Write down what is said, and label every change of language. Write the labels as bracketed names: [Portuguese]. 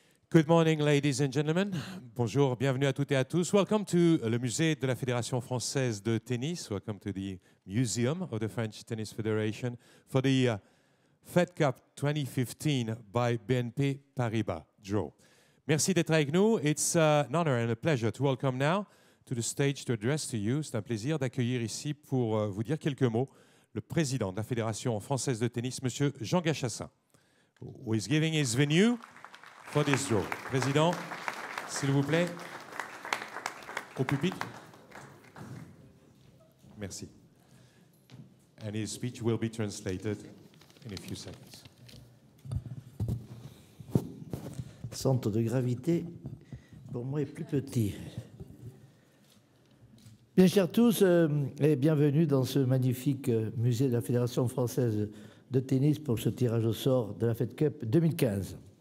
[English] Good morning, ladies and gentlemen. [French] Bonjour, bienvenue à toutes et à tous. [English] Welcome to [French] le musée de la Fédération française de tennis. [English] Welcome to the Museum of the French Tennis Federation for the Fed Cup 2015 by BNP Paribas draw. [French] Merci d'être avec nous. [English] It's an honor and a pleasure to welcome now to the stage to address to you. [French] C'est un plaisir d'accueillir ici pour vous dire quelques mots le président de la Fédération française de tennis, Monsieur Jean Gachassin, [English] who is giving his venue for this draw. [French] Président, s'il vous plaît, au pupitre. Merci. [English] And his speech will be translated in a few seconds. [French] Centre de gravité, pour moi, est plus petit. Bien chers tous, et bienvenue dans ce magnifique musée de la Fédération française de tennis pour ce tirage au sort de la Fed Cup 2015.